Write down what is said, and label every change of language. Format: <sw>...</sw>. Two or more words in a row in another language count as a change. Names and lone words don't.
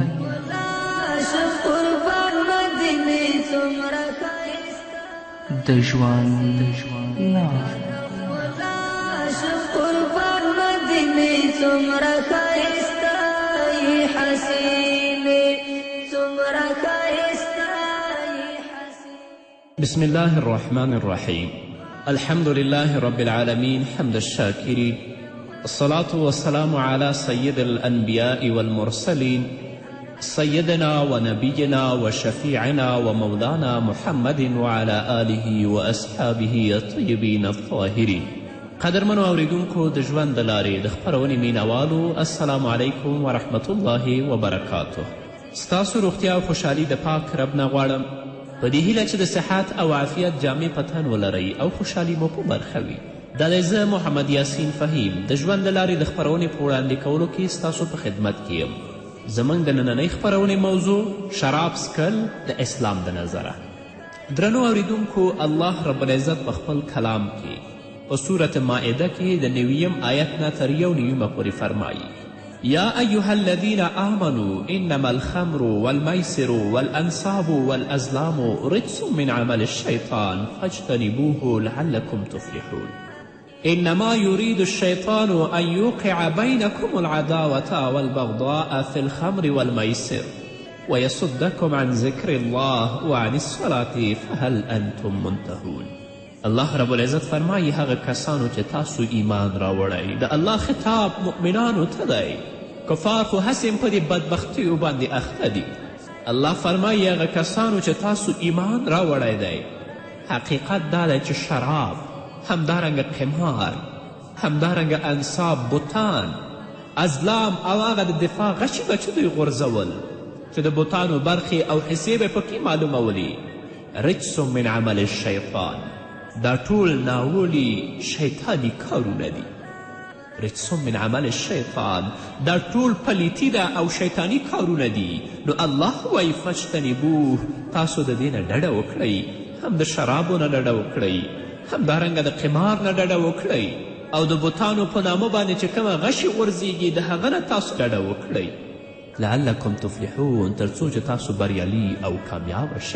<ps>شم قربان مدینه څومره ښایسته د ژوند لار څومره ښایسته ای حسینې څومره ښایسته ای حسینې.</ps> <ar>بسم الله الرحمن الرحيم. الحمد لله رب العالمين حمد الشاكرين، الصلاة والسلام على سيد الأنبياء والمرسلين سيدنا ونبينا وشفيعنا ومولانا محمد وعلى آله وأصحابه الطيبين الطاهرين.</ar> <ps>قدرمنو اوریدونکو د ژوند د لارې د خپرونې مینوالو،</ps> <ar>السلام علیکم ورحمت الله وبرکاته.</ar> <ps>ستاسو روغتیا او خوشحالي د پاک رب نه غواړم، په دې هیله چې د صحت او عافیت جامې په تن ولرئ او خوشحالي مو په برخه وي. دا دی زه محمد یاسین فهیم د ژوند د لارې د خپرونې په وړاندې کولو کې ستاسو په خدمت کې یم. زموږ د نننۍ خپرونې موضوع شراب څکل د اسلام د نظره. درنو اوریدونکو، الله رب العزت په خپل کلام کې په سورة مائده کې د 90 آیت نه تر 91 پورې فرمایي:</ps> <ar>یا ایها الذین آمنوا انما الخمر والمیسر والانصاب والازلام رجس من عمل الشیطان فاجتنبوه لعلکم تفلحون. انما يريد الشيطان ان يوقع بينكم العداوة والبغضاء في الخمر والميسر ويصدكم عن ذكر الله وعن الصلاة فهل انتم منتهون.</ar> <ps>الله رب العزت فرمایي هغه کسانو چې تاسو ایمان راوړئ، د الله خطاب مؤمنانو ته دی. کفار خو هسې په دې بدبختیو باندې اخته دي. الله فرمایي هغه کسانو چې تاسو ایمان راوړی دی، حقیقت دا دی چې شراب، همدارنګه قمار، همدارنګه انصاب، بوتان، ازلام او هغه د دفاع غچې به چې دوی غورځول چې د بوتانو برخې او حصې به پکې معلومولي.</ps> <ar>رجس من عمل الشیطان،</ar> <ps>دا ټول ناولي شیطاني کارونه دي.</ps> <ar>رجس من عمل الشیطان،</ar> <ps>دا ټول پلیتی ده او شیطاني کارونه دي. نو الله وایي فاجتنبوه، تاسو د دې نه ډډه وکړئ، هم د شرابو نه ډډه وکړئ، همدارنګه د قمار نه ډډه وکړئ، او د بوتانو په نامه باندې چې کومه غشې غورځېږي د هغه نه تاسو ډډه وکړئ</ps> <ar>لعلکم تفلحون،</ar> <ps>تر څو چې تاسو بریالي او کامیابه شئ.</ps>